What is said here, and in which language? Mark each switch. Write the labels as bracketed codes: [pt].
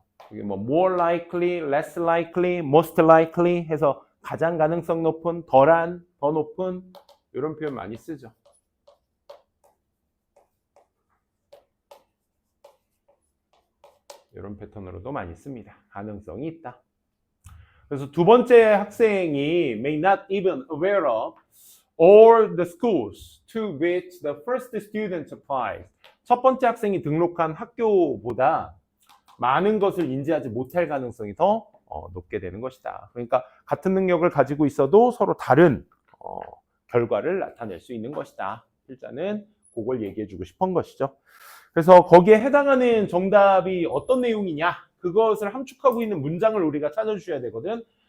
[ko] 이게 뭐 more likely, less likely, most likely 해서 가장 가능성 높은, 덜한, 더 높은 이런 표현 많이 쓰죠. 이런 패턴으로도 많이 씁니다. 가능성이 있다. 그래서 두 번째 학생이 [en] may not even aware of all the schools to which the first student applies. [ko] 첫 번째 학생이 등록한 학교보다 많은 것을 인지하지 못할 가능성이 더 높게 되는 것이다. 그러니까 같은 능력을 가지고 있어도 서로 다른 결과를 나타낼 수 있는 것이다. 필자는 그걸 얘기해 주고 싶은 것이죠. 그래서 거기에 해당하는 정답이 어떤 내용이냐, 그것을 함축하고 있는 문장을 우리가 찾아주셔야 되거든.